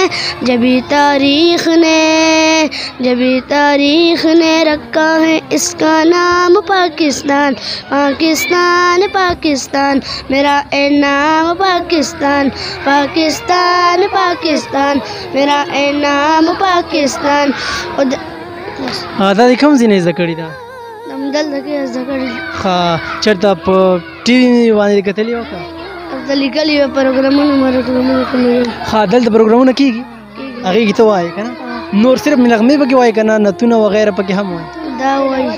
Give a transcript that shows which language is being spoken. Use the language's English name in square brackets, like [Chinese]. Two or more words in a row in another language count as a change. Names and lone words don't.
[Urdu] جبھی تاریخ نے رکھا ہے اس کا نام پاکستان. پاکستان پاکستان میرا اے نام پاکستان. پاکستان پاکستان میرا اے نام پاکستان. [Pashto] دا دې کوم ځای نه زده کړې ده؟ همدلته کې زده کړې. ښه چېرته په ټي وي باندې کتلې وه که هلته لیکلي وه پروګرامونه کومې. ښه دلته پروګرامونه کېږي هغې کې ته وایې که نه؟ نور صرف نغمې پکې وایې که نه نتونه وغیره پکې هم وایې؟